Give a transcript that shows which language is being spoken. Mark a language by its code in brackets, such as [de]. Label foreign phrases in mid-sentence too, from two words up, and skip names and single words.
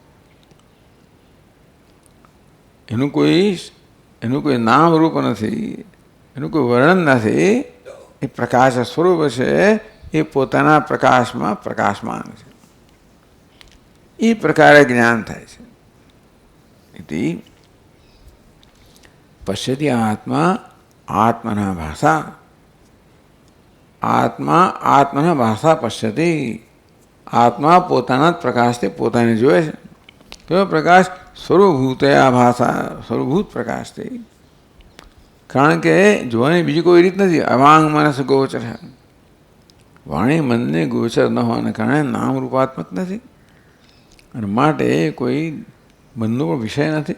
[gu] એનું કોઈ નામ રૂપ નથી. એનું કોઈ વર્ણન નથી. એ પ્રકાશ સ્વરૂપ છે. એ પોતાના પ્રકાશમાં પ્રકાશમાન છે. એ પ્રકારે જ્ઞાન થાય છે. [sa] इति पश्यति आत्मा आत्मना भाषा. आत्मा आत्मना भाषा पश्यति. [gu] आत्मा પોતાના જ પ્રકાશથી પોતાને જોવે છે. કેવો પ્રકાશ? [sa] સ્વરૂપભૂતયા ભાષા. [gu] સ્વરૂપભૂત પ્રકાશથી. કારણ કે જોવાની બીજી કોઈ રીત નથી. [sa] અવાંગ મનસ ગોચર. [gu] વાણી મનને ગોચર ન હોવાને કારણે નામ રૂપાત્મક નથી અને માટે કોઈ મનનો પણ વિષય નથી.